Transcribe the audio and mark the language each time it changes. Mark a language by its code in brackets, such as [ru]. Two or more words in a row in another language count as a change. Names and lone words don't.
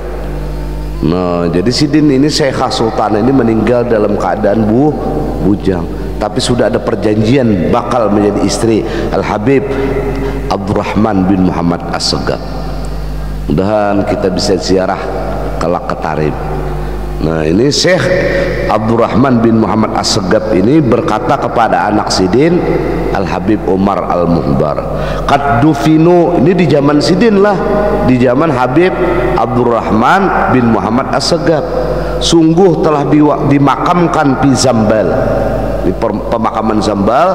[id] Nah, jadi Sidin ini Syekhah Sultanah ini meninggal dalam keadaan bujang, tapi sudah ada perjanjian bakal menjadi istri Al-Habib Abdurrahman bin Muhammad As-Saggab. Mudah-mudahan kita bisa ziarah kelak ke Tarim. Nah, ini Syekh Abdurrahman bin Muhammad As-Saggab ini berkata kepada anak Sidin Al-Habib Umar Al-Muhdar, [ar] قد دفنوا, [id] ini di zaman Sidin lah, di zaman Habib Abdurrahman bin Muhammad As-Saggab, sungguh telah dimakamkan di Zambal, di pemakaman Zambal.